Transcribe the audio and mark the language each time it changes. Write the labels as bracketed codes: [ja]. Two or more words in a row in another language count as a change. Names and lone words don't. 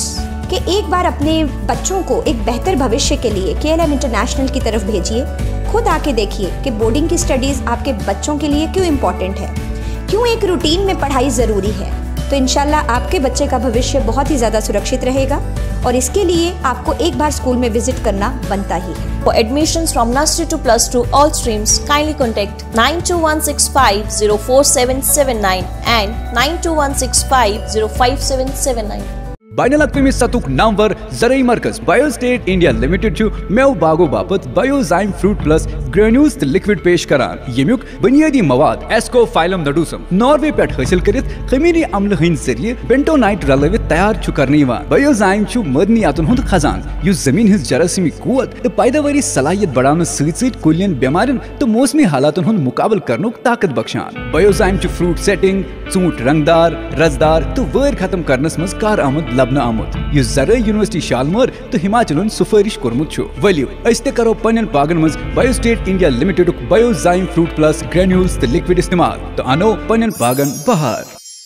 [hi] कि एक बार अपने बच्चों को एक बेहतर भविष्य के लिए KLM इंटरनेशनल की तरफ भेजिए। खुद आके देखिए कि बोर्डिंग की स्टडीज़ आपके बच्चों के लिए क्यों इम्पॉर्टेंट है, क्यों एक रूटीन में पढ़ाई ज़रूरी है। तो इंशाल्लाह आपके बच्चे का भविष्य बहुत ही ज़्यादा सुरक्षित रहेगा और इसके लिए आपको एक बार स्कूल में विजिट करना बनता ही है। [en] For admissions from nursery to +2 all streams, kindly contact 92165 and 92165 [ks] बाइनल अक़वामी सतुक नामवर ज़रई मरकज़ बायोस्टेट इंडिया लिमिटेड चु मेव बागो बापत बायोजाइम फ्रूट प्लस ग्रेन्यूल्स लिक्विड पेश करान। यमुक बुनियादी मवाद एस्कोफाइलम नडूसम नॉर्वे पे हासिल करित खमीरी अम्ल हंद जरिए बेंटोनाइट रलवित तैयार छु करने बायोजाइम छु मदनियातुन हुंद खजान युस जमीन हिज जरासीमी कुवत तो पैदावारी सलाहियत बढ़ाने सहित कुलियन बीमारियन तो मौसमी हालातुन हुंद मुकाबल करनुक ताकत बख्शान। बायोजाइम छु [en] fruit setting, [ks] ऊंट रंगदार, रसदार तो वैर खत्म करनस मज कार आमद आमुत युस ज़रई यूनिवर्सिटी शालमर तो हिमाचल सुफारिश कोरमुत छु। वलियो अस ते करो पन्न बागन मज बायोस्टेट इंडिया लिमिटेड बायोजाइम फ्रूट प्लस ग्रेन्यूल्स तो लिक्विड इस्तेमाल तो अनो पन्न बागन बहार।